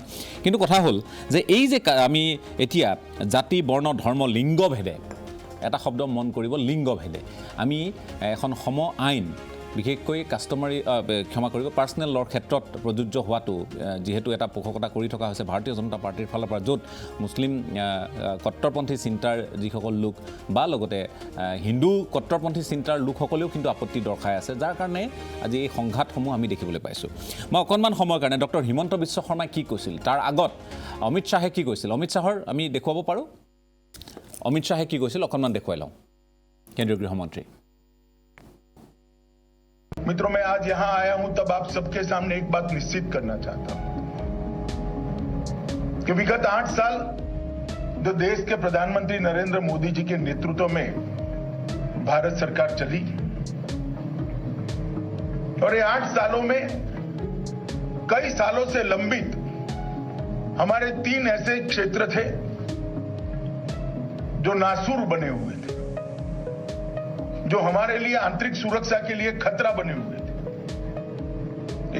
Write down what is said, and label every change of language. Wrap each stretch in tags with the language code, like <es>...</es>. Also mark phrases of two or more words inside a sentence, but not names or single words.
<as>কিন্তু কথা হ'ল যে এই যে আমি এতিয়া জাতি, বৰ্ণ, ধৰ্ম, লিংগভেদে এটা শব্দ মন কৰিব, লিংগভেদে আমি এখন সম আইন বিশেষকৈ</as> <en>personal law</en> <as>ক্ষেত্ৰত প্ৰযোজ্য হোৱাটো যিহেতু এটা পোষকতা কৰি থকা হৈছে ভাৰতীয় জনতা পাৰ্টীৰ ফালৰ পৰা, য'ত মুছলিম কট্টৰপন্থী চিন্তাৰ যিসকল লোক বা লগতে হিন্দু কট্টৰপন্থী চিন্তাৰ লোকসকলেও কিন্তু আপত্তি দৰ্শাই আছে, যাৰ কাৰণে আজি এই সংঘাতসমূহ আমি দেখিবলৈ পাইছোঁ। মই অকণমান সময়ৰ কাৰণে ডক্টৰ হিমন্ত বিশ্ব শৰ্মাই কি কৈছিল, তাৰ আগত অমিত শ্বাহে কি কৈছিল, অমিত শ্বাহৰ আমি দেখুৱাব পাৰোঁ। অমিত শ্বাহে কি কৈছিল অকণমান দেখুৱাই লওঁ। কেন্দ্ৰীয় গৃহমন্ত্ৰী</as> <hi>मित्रों, मैं आज यहां आया हूं तब आप सबके सामने एक बात निश्चित करना चाहता हूं कि विगत 8 साल जो देश के प्रधानमंत्री नरेंद्र मोदी जी के नेतृत्व में भारत सरकार चली, और ये 8 सालों में कई सालों से लंबित हमारे 3 ऐसे क्षेत्र थे जो नासूर बने हुए थे, जो हमारे लिए आंतरिक सुरक्षा के लिए खतरा बने हुए थे।</hi>